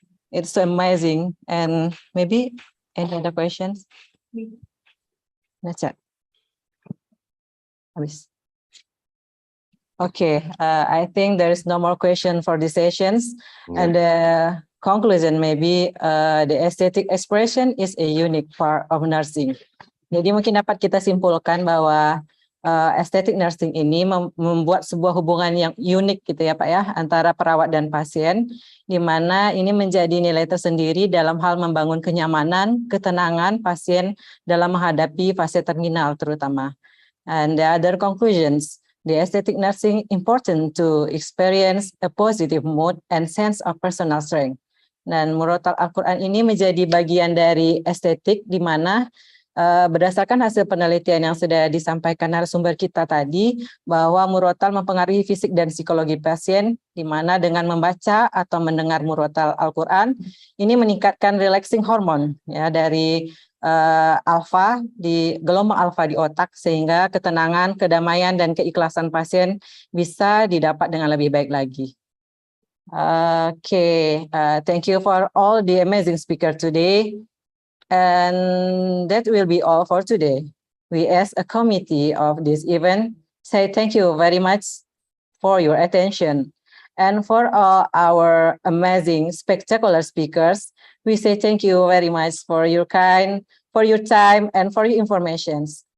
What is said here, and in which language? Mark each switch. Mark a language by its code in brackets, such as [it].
[en] It's so amazing. And maybe any other questions? That's it. [id] Habis. [en] Okay, I think there is no more question for the sessions. And the conclusion maybe the aesthetic expression is a unique part of nursing. [id] Jadi mungkin dapat kita simpulkan bahwa aesthetic nursing ini membuat sebuah hubungan yang unik gitu ya Pak ya antara perawat dan pasien, di mana ini menjadi nilai tersendiri dalam hal membangun kenyamanan, ketenangan pasien dalam menghadapi fase terminal terutama. [en] And the other conclusions, the aesthetic nursing important to experience a positive mood and sense of personal strength. [id] Dan murotal Al-Quran ini menjadi bagian dari estetik di mana berdasarkan hasil penelitian yang sudah disampaikan narasumber kita tadi, bahwa murotal mempengaruhi fisik dan psikologi pasien, di mana dengan membaca atau mendengar murotal Al-Quran, ini meningkatkan relaxing hormon ya dari alfa di gelombang alfa di otak, sehingga ketenangan, kedamaian dan keikhlasan pasien bisa didapat dengan lebih baik lagi. [en] Okay, thank you for all the amazing speaker today. And that will be all for today. We as a committee of this event say thank you very much for your attention. And for all our amazing, spectacular speakers, we say thank you very much for your time, and for your informations.